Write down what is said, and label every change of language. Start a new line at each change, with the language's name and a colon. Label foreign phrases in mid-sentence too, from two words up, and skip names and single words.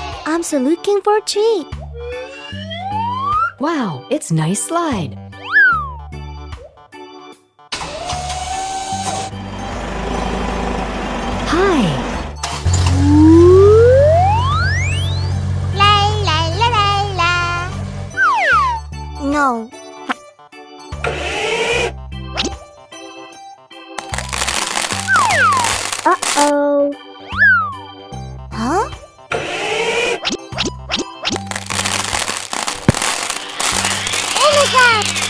English: I'm still looking for a treat. Wow, it's nice slide. Hi. La la la la la. No. Uh-oh. Huh? Oh my God!